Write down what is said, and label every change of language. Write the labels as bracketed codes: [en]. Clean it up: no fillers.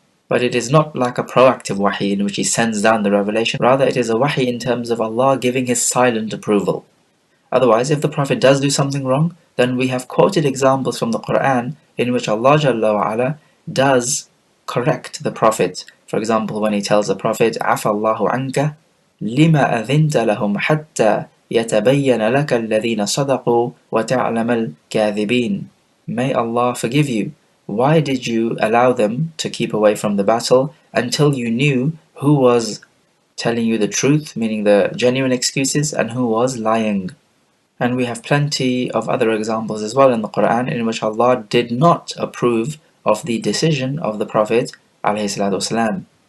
[en] But it is not like a proactive wahi in which he sends down the revelation. Rather, it is a wahi in terms of Allah giving his silent approval. Otherwise, if the Prophet does do something wrong, then we have quoted examples from the Quran in which Allah Jalla wa Ala does correct the Prophet. For example, when he tells the Prophet, [ar] عَفَى اللَّهُ عَنْكَ لِمَا أَذِنْتَ لَهُمْ حَتَّى يَتَبَيَّنَ لَكَ الَّذِينَ صَدَقُوا وَتَعْلَمَ الْكَاذِبِينَ. [en] May Allah forgive you. Why did you allow them to keep away from the battle until you knew who was telling you the truth, meaning the genuine excuses, and who was lying? And we have plenty of other examples as well in the Quran in which Allah did not approve of the decision of the Prophet ﷺ.